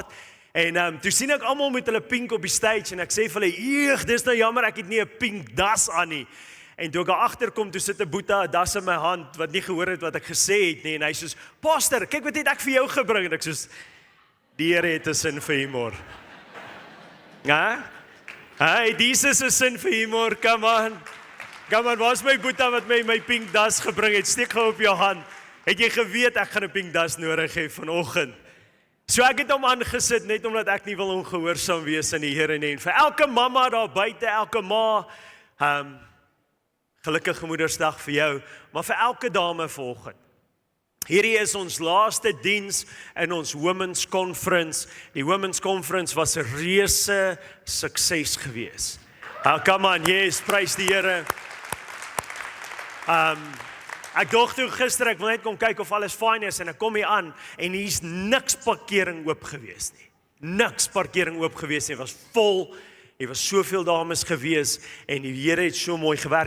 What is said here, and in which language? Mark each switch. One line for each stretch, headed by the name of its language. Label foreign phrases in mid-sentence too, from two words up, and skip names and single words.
Afrikaans: En toe sien ek almal met hulle pink op die stage en ek sê vir hulle, "Eeg, dis nou jammer ek het nie 'n pink das aan nie." En toe ek daar agterkom, toe sit 'n boeta 'n das in my hand wat nie gehoor het wat ek gesê het nie en hy sê, "Pastor, kyk wat het ek vir jou gebring." En ek sê, "Die Here het 'n sin vir humor." Ja? Hey, Jesus is 'n sin vir humor,
English: come on. Come on,
Afrikaans: waar is my boeta wat my pink das gebring het? Steek gou op jou hand. Het jy geweet ek gaan 'n pink das nodig hê vanoggend? So ek het hom aangesit net omdat ek nie wil ongehoorsaam wees aan die Here nie. En vir elke mamma daar buite, elke ma, gelukkige Moedersdag vir jou, maar vir elke dame vanoggend. Hierdie is ons laaste diens in ons Women's Conference. Die Women's Conference was 'n reuse sukses gewees.
English: Come on, yes,
Afrikaans: prys die Here. Ek dog toe gister, ek wil net kom kyk of alles fyn is en ek kom hier aan en hier's niks parkering oop gewees nie. Niks parkering oop gewees nie, was vol. Daar was soveel dames gewees en die Here het so mooi gewerk.